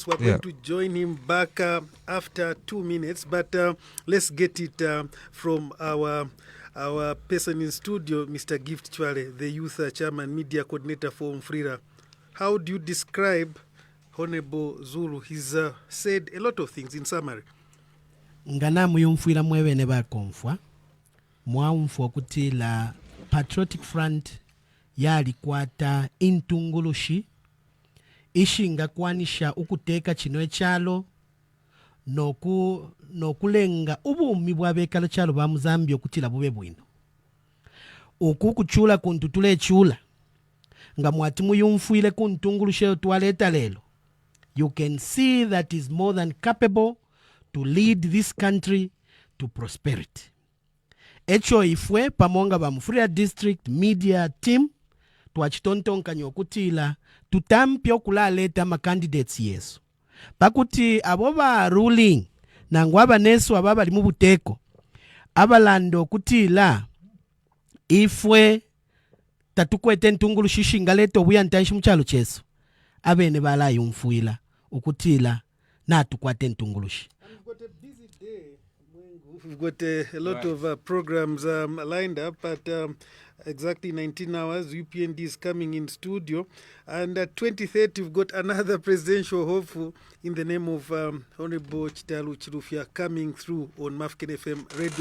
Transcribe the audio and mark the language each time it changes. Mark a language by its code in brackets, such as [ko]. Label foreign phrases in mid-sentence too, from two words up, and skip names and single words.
[en] We're going to join him back after 2 minutes, but let's get it from our person in studio, Mr. Gift Chwale, the youth chairman, media coordinator for Umfrira. How do you describe Honorable Zuluu? He's said a lot of things in summary. [bem] Nganamu yumfwila mwebene bakonfwa mwaumfwa kuti la Patriotic Front yalikwata intungulushi ishinga kwanisha ukuteka chino echalo nokulenga ubumi bwabekalo chalo ba Muzambia okutila bube bwino ukukuchula kuntutule chula nga mwatimu yumfwile kuntungulushi twaleta lelo. [en] You can see that is more than capable to lead this country to prosperity. [bem] Echo ifwe pamonga ba Mufulira District Media Team twachitontonka nyokutila tutampya okulaleta ma candidates yesu. Pakuti aboba ruling nangwaba nesu ababa limu buteko abalando kutila ifwe tatukwete ntungulu shishingaleto buyantanshi mchalo chesu abene bala yumfuila ukutila na tukwate ntungulushi. [en] We've got a busy day, Mwengu. We've got a lot of programs lined up at exactly 19 hours. UPND is coming in studio. And at 2030, we've got another presidential hopeful in the name of Honorable Chitalu Chilufya coming through on Mafken FM radio.